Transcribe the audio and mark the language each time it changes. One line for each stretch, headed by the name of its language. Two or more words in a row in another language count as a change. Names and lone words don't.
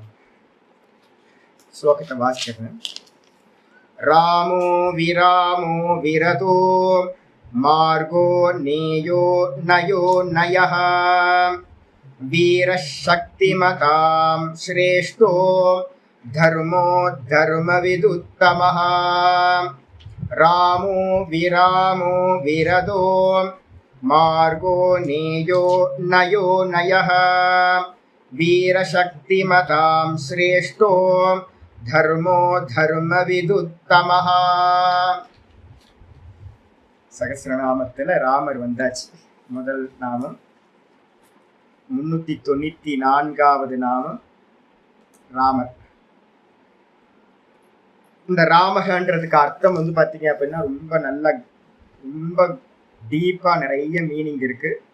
Tamil: ஸ்லோகத்தை வாசிக்கிறேன்.
Sanskrit: रामो विरामो विरतो मार्गो नेयो नयो नयः वीरशक्तिमतां श्रेष्ठो धर्मो धर्मविदुत्तमः रामो विरामो विरदो मार्गो नेयो नयो नयः वीरशक्तिमतां श्रेष्ठो धर्मो धर्मविदुत्तमः.
Tamil: சகஸ்ரநாமத்தில் ராமர் வந்தாச்சு. முதல் நாமம் 394வது நாமம் ராமர். இந்த ராமகன்றதுக்கு அர்த்தம் பார்த்தீங்க அப்படின்னா ரொம்ப டீப்பா நிறைய மீனிங் இருக்கு.